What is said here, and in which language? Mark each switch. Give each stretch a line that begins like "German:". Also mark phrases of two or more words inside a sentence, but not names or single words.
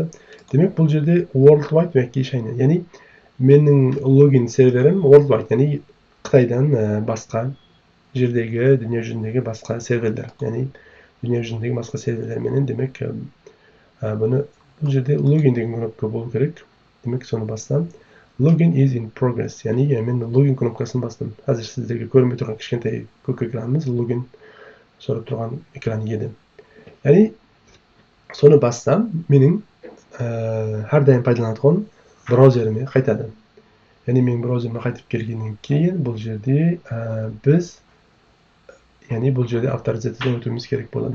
Uzbek: Demak, bu yerda worldwide yoki shayni, ya'ni mening login serverim worldwide, ya'ni Xitoydan boshqa yerdagi, dunyo yuzidagi boshqa serverlar, ya'ni dunyo yuzidagi boshqa serverlar meni demak buni bu yerda login degan knopka bo'lishi kerak. Demak, soni bossam
English: login is in progress,
Uzbek: ya'ni men login knopkasini bosdim. Hozir sizlarga ko'rinib turgan kichkintoy ko'k ekranimiz login so'rab turgan ekran edi. Ya'ni soni bossam mening har doim foydalanadigan brauzerimga qaytadi. Ya'ni men brauzerimga qaytib kelgandan keyin bu yerda biz ya'ni bu yerda avtorizatsiyadan o'tishimiz kerak bo'ladi.